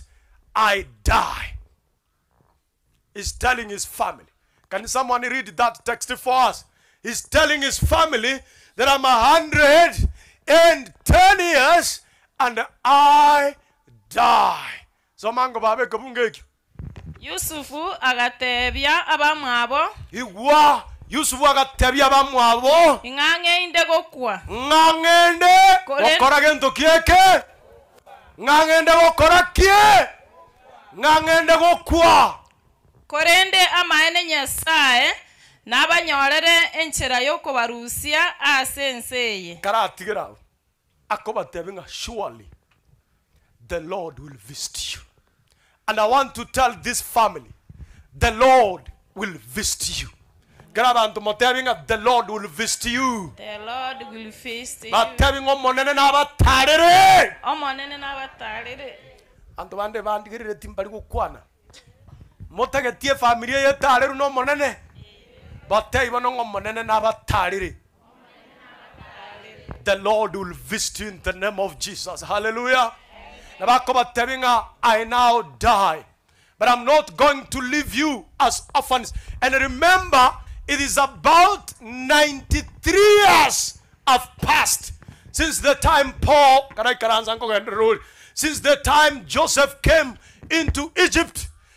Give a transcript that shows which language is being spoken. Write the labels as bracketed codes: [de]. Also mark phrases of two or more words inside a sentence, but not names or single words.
[en] I die. He's telling his family. Can someone read that text for us? He's telling his family that I'm 110 years and I die. [guz] So mango babe kabungeki. Yusufu agatebya abamwabo. Igwa Yusufu agatebya abamwabo. Ingange inde gokwa. Ngangende okora gento kieke. Ngangende okora kie. Ngangende gokwa. Korende amaene Nyasaye nabanyorere enchera yoko barusia asenseye. Karatigira. Akobatebinga [en] surely the Lord will visit you. And I want to tell this family, the Lord will visit you. The Lord will visit you. The Lord will visit you. [guz] Omonene nabatarire. Anto bande bandigirire timbali gukwana. Motegetie familia yetaleru no monene. Batei bano omonene nabatarire. [en] The Lord will visit you in the name of Jesus. Hallelujah. I now die, but I'm not going to leave you as orphans. And remember, it is about 93 years have passed since the time since the time Joseph came into Egypt.